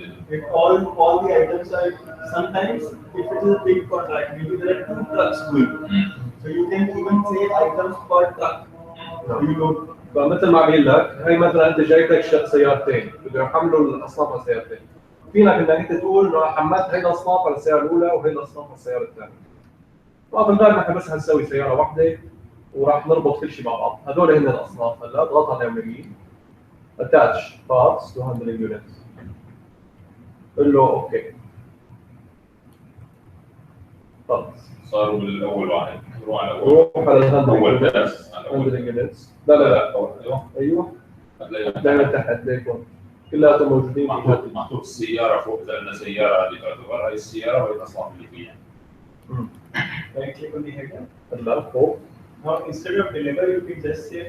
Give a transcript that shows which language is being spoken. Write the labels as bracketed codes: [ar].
[en] If all the items are, sometimes if it is a big contract, maybe there are 2 trucks going. So you can even say items per truck. You know, [ar] فمثل ما بقول لك هي مثلا انت جايب لك سيارتين بدهم يحملوا الاصناف على السيارتين، فينك انك انت تقول انه حملت هي الاصناف على السياره الاولى وهي الاصناف على السياره الثانيه. وفي الغالب نحن بس حنسوي سياره واحده وراح نربط كل شيء مع بعض، هذول هن الاصناف. هلا اضغط على اليمين [en] attach parts to handling units, [ar] قول له اوكي خلص صاروا بالاول واحد، روح على روح على اول الهاندلنج بس هاندلنج يونتس. لا لا لا ايوه ايوه هتلاقي دائما تحت ليكم كلياتهم موجودين محطوط السياره فوق، لان سياره هذه تعتبر هاي السياره وهي الاصناف اللي فيها. [en] Right click on the header. [ar] هلا فوق [en] Now instead of deliver, you can just say